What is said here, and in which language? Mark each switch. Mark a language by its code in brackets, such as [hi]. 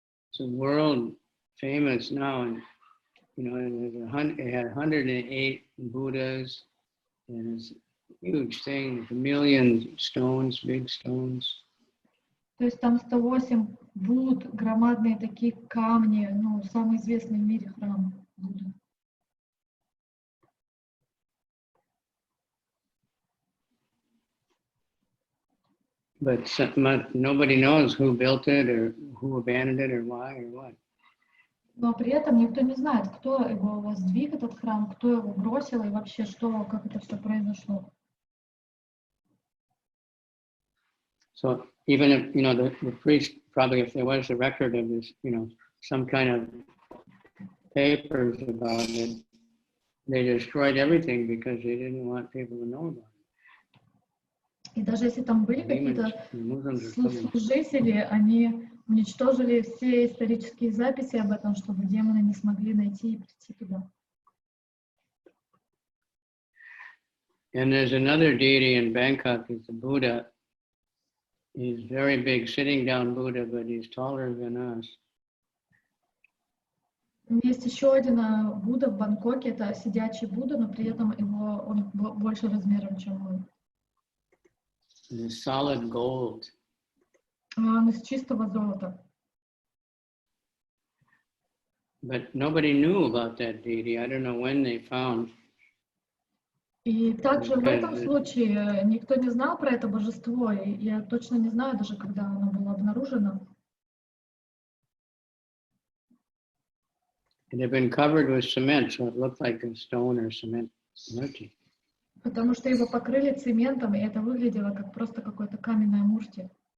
[en] It's world famous now, and you know, it had 108 Buddhas, and it's a huge thing, a million stones, big stones. [ru] То есть там 108 Будд, громадные такие камни, ну, самый известный в мире храм Будды. [en] But nobody knows who built it or who abandoned it or why or what. [ru] Но при этом никто не знает, кто его воздвиг, этот храм, кто его бросил и вообще что, как это все произошло. [en] So even if, you know, the priest, probably if there was a record of this, you know, some kind of papers about it, they destroyed everything because they didn't want people to know about it. [ru] И даже если там были какие-то служители, они уничтожили все исторические записи об этом, чтобы демоны не смогли найти и прийти туда. [en] And there's another deity in Bangkok, it's the Buddha. He's very big, sitting down Buddha, but he's taller than us. [ru] Есть еще один Будда в Бангкоке, это сидячий Будда, но при этом он больше размером, чем мы. [en] It's solid gold. [ru] Он из чистого золота. [en] But nobody knew about that deity. I don't know when they found. [ru] И также в этом случае никто не знал про это божество, и я точно не знаю даже, когда оно было обнаружено. [en] It had been covered with cement, so it looked like a stone or cement murti. [ru] Потому что его покрыли цементом, и это выглядело как просто какое-то каменное мурти.